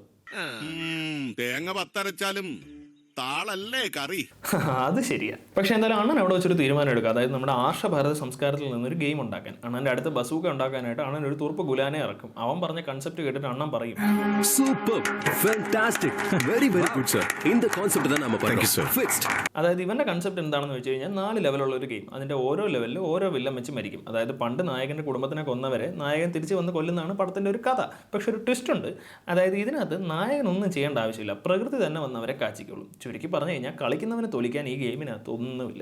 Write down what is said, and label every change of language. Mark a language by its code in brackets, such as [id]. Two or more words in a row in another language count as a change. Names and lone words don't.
[ml] തേങ്ങ പത്തരച്ചാലും താളല്ലേ കറി. അത് ശരിയാ. പക്ഷെ എന്തായാലും അണ്ണൻ അവിടെ വെച്ചൊരു തീരുമാനം എടുക്കുക. അതായത് നമ്മുടെ ആർഷഭാരത സംസ്കാരത്തിൽ നിന്നൊരു ഗെയിം ഉണ്ടാക്കാൻ. അണ്ണൻ്റെ അടുത്ത് ബസൂക്ക ഉണ്ടാക്കാനായിട്ട് അണ്ണൻ ഒരു തുറുപ്പ് ഗുലാനെ ഇറക്കും. അവൻ പറഞ്ഞ കൺസെപ്റ്റ് കേട്ടിട്ട് അണ്ണൻ പറയും, [en] Super, fantastic, very very good sir. [ta] இந்த கான்செப்ட் தான் நாம பண்ணோம். ஃபிக்ஸ்ഡ്. [ml] അതായത് ഇവന്റെ കൺസെപ്റ്റ് എന്താണെന്ന് വെച്ച് കഴിഞ്ഞാൽ 4 ലെവലുള്ള ഒരു ഗെയിം. അതിന്റെ ഓരോ ലെവലിലും ഓരോ വില്ലൻ വെച്ച് മരിക്കും. അതായത് പണ്ട് നായകന്റെ കുടുംബത്തിനെ കൊന്നവരെ നായകൻ തിരിച്ച് വന്ന് കൊല്ലുന്നതാണ് പടത്തിന്റെ ഒരു കഥ. പക്ഷെ ഒരു ട്വിസ്റ്റ് ഉണ്ട്. അതായത് ഇതിനകത്ത് നായകനൊന്നും ചെയ്യേണ്ട ആവശ്യമില്ല, പ്രകൃതി തന്നെ വന്നവരെ കാച്ചിക്കോളും. ചുരുക്കി പറഞ്ഞു കഴിഞ്ഞാൽ കളിക്കുന്നവനെ തോലിക്കാൻ ഈ ഗെയിമിനകത്ത് ഒന്നുമില്ല.